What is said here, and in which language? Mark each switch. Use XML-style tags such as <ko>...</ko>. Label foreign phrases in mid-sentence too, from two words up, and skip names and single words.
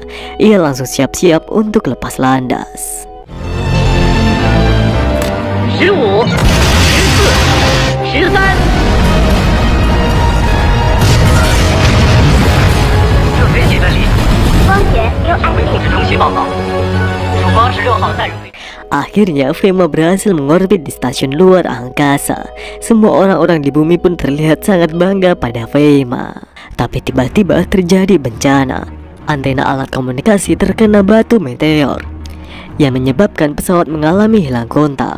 <id>Ia langsung siap-siap untuk lepas landas.</id> <zh>15、14、13。这飞机的离光源由安全控制中心报告，曙光16号载入。</zh> <id>Akhirnya Fema berhasil mengorbit di stasiun luar angkasa. Semua orang-orang di bumi pun terlihat sangat bangga pada Fema. Tapi tiba-tiba terjadi bencana. Antena alat komunikasi terkena batu meteor yang menyebabkan pesawat mengalami hilang kontak.</id>